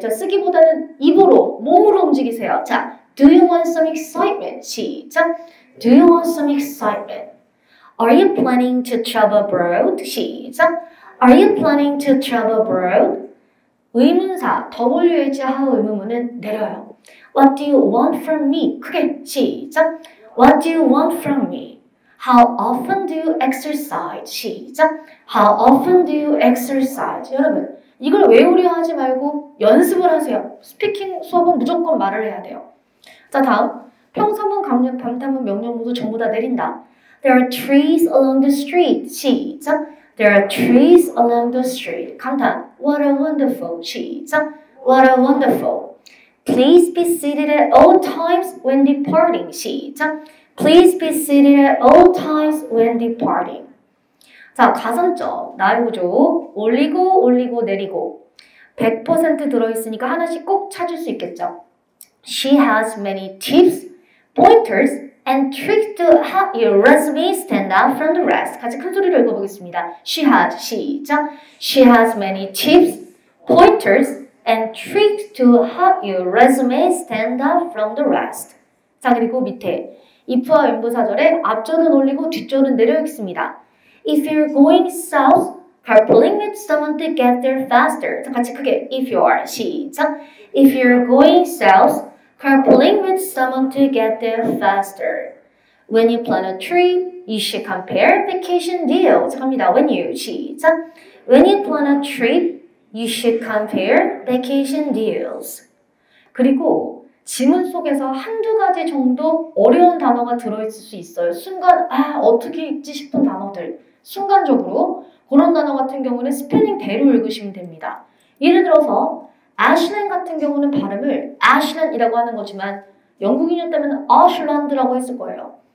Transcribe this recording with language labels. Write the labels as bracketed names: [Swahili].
[Korean] 자, 쓰기보다는 입으로, 몸으로 움직이세요. [English] 자, do you want some excitement? [Korean] 시작. [English] Do you want some excitement? Are you planning to travel abroad? [Korean] 시작. [English] Are you planning to travel abroad? [Korean] 의문사, WH 하우 의문문은 내려요. [English] What do you want from me? [Korean] 크게 시작. [English] What do you want from me? How often do you exercise? [Korean] 시작. [English] How often do you exercise? [Korean] 여러분, 이걸 외우려 하지 말고 연습을 하세요. 스피킹 수업은 무조건 말을 해야 돼요. 자, 다음. 평서문, 강력, 반탐문, 명령문도 전부 다 내린다. [English] There are trees along the street. [Korean] 시작. [English] There are trees along the street. [Korean] 감탄. [English] What a wonderful. [Korean] 시작. [English] What a wonderful. Please be seated at all times when departing. [Korean] 시작. [English] Please be seated at all times when departing. [Korean] 자, 가산점. 나의 구조. 올리고 내리고. 100% 들어있으니까 하나씩 꼭 찾을 수 있겠죠. [English] She has many tips, pointers, and tricks to help your resume stand out from the rest. [Korean] 같이 큰 소리로 읽어보겠습니다. [English] She has, [Korean] 시작. [English] She has many tips, pointers, and tricks to help your resume stand out from the rest. [Korean] 자, 그리고 밑에 if와 왼부사절에 앞절은 올리고 뒷절은 내려 읽습니다. [English] If you're going south, carpooling with someone to get there faster. [Korean] 자, 같이 크게 [English] if you are, [Korean] 시작. [English] If you're going south, carpooling with someone to get there faster. When you plan a trip, you should compare vacation deals. [Korean] 갑니다. [English] When you, [Korean] 시작. [English] When you plan a trip, you should compare vacation deals. [Korean] 그리고 지문 속에서 한두 가지 정도 어려운 단어가 들어있을 수 있어요. 순간, 어떻게 읽지 싶은 단어들. 순간적으로 그런 단어 같은 경우는 스펠링대로 읽으시면 됩니다. 예를 들어서 아슐랜드 같은 경우는 발음을 아슐랜드이라고 하는 거지만 영국인이었다면 아슐란드라고 했을 거예요.